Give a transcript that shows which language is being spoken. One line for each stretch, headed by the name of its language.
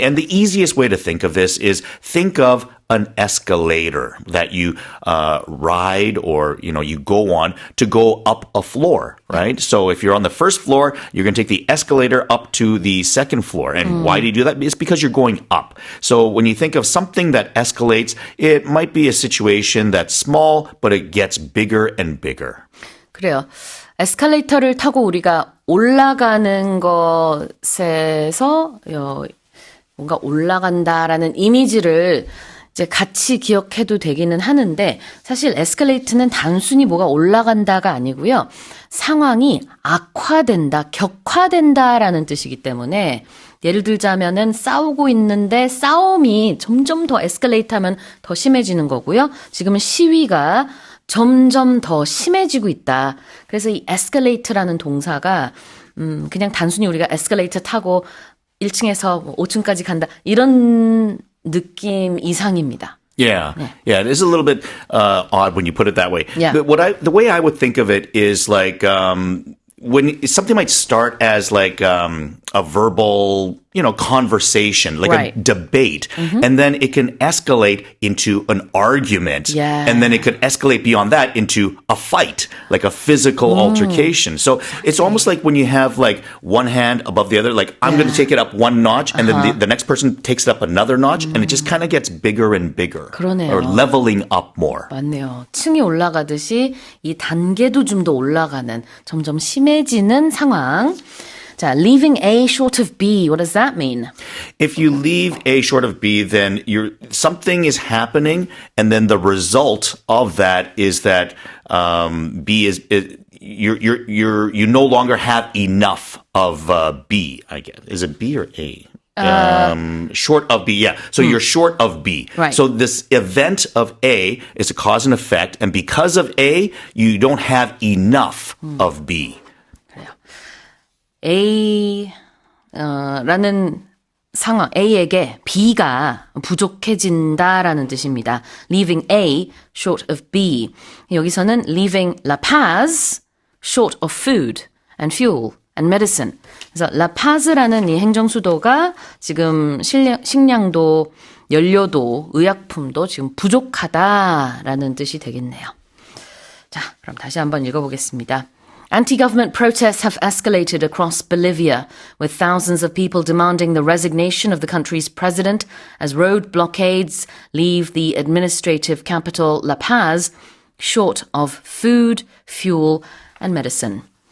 English: And the easiest way to think of this is think of an escalator that you ride or, you go on to go up a floor, right? So if you're on the first floor, you're going to take the escalator up to the second floor. And why do you do that? It's because you're going up. So when you think of something that escalates, it might be a situation that's small, but it gets bigger and bigger.
Korean: 그래요. 에스컬레이터를 타고 우리가 올라가는 것에서 뭔가 올라간다라는 이미지를 이제 같이 기억해도 되기는 하는데 사실 에스컬레이트는 단순히 뭐가 올라간다가 아니고요. 상황이 악화된다, 격화된다라는 뜻이기 때문에 예를 들자면은 싸우고 있는데 싸움이 점점 더 에스컬레이트하면 더 심해지는 거고요. 지금은 시위가 점점 더 심해지고 있다. 그래서 이 에스컬레이트라는 동사가 그냥 단순히 우리가 에스컬레이터 타고 1층에서 5층까지 간다. 이런 느낌 이상입니다.
English: Yeah, yeah, it is a little bit odd when you put it that way. Yeah. But the way I would think of it is like when something might start as like a verbal, conversation, like Right. a debate, and then it can escalate into an argument, Yeah. and then it could escalate beyond that into a fight, like a physical altercation. So it's almost like when you have like one hand above the other, like I'm going to take it up one notch, and then the next person takes it up another notch, and it just kind of gets bigger and bigger,
Korean: 그러네요.
English: or leveling up more.
Korean: 맞네요. 층이 올라가듯이 이 단계도 좀 더 올라가는 점점 심해지는 상황. 자,
English: leaving A short of B. What does that mean? If you leave A short of B, then something is happening, and then the result of that is that B is you no longer have enough of B. I guess is it B or A? Short of B, yeah. So you're short of B. Right. So this event of A is a cause and effect, and because of A, you don't have enough of B.
Korean: 라는 상황, A에게 B가 부족해진다라는 뜻입니다.
English: Leaving A short of B.
Korean: 여기서는
English: leaving La Paz short of food and fuel and medicine.
Korean: 그래서 La Paz라는 이 행정수도가 지금 식량도, 연료도, 의약품도 지금 부족하다라는 뜻이 되겠네요. 자, 그럼 다시 한번 읽어보겠습니다.
English: Anti-government protests have escalated across Bolivia, with thousands of people demanding the resignation of the country's president as road blockades leave the administrative capital, La Paz, short of food, fuel, and medicine.